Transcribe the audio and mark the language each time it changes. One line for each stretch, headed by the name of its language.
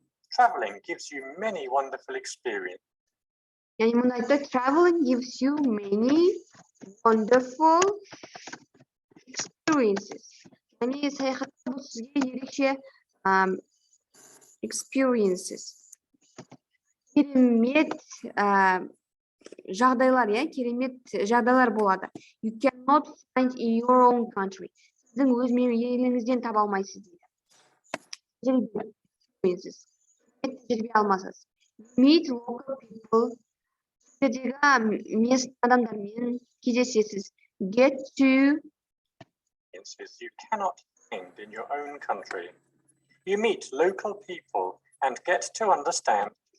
English: Traveling gives you many wonderful experiences.
Kazakh: Яғни мұнда айтты,
English: traveling gives you many wonderful experiences.
Kazakh: Яғни саяхатта бұл сізге ерекше experiences. Керемет жағдайлар, керемет жағдайлар болады.
English: You cannot find in your own country.
Kazakh: Сіздің өз еліңізден таба алмайсыз дейді. Тәжірибе алмасыз.
English: Meet local people.
Kazakh: Сіздердегі местный адамдармен кездесесіз.
English: Get to. You cannot find in your own country. You meet local people and get to understand.